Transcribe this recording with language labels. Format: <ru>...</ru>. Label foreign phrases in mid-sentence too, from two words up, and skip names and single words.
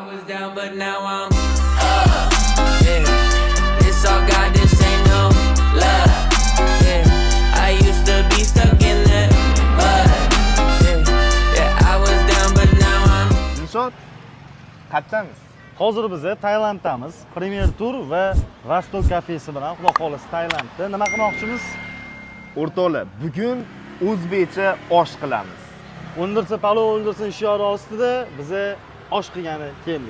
<en>down, but now I'm up. Yeah, this all God, this ain't no love. Yeah, I used to be stuck in that mud. Yeah, I was down, but now I'm.</en> <uz>Dilshod, qayerdamiz? Hozir biz Tailanddamiz. Premier Tour va Vostok kafesi bilan Xudo xolisa Tailandda nima qilmoqchimiz? O'rtoqlar, bugun o'zbekcha osh qilamiz. O'ndirsa palov o'ndirsin shiori ostida biz osh qilgani keldik.</uz>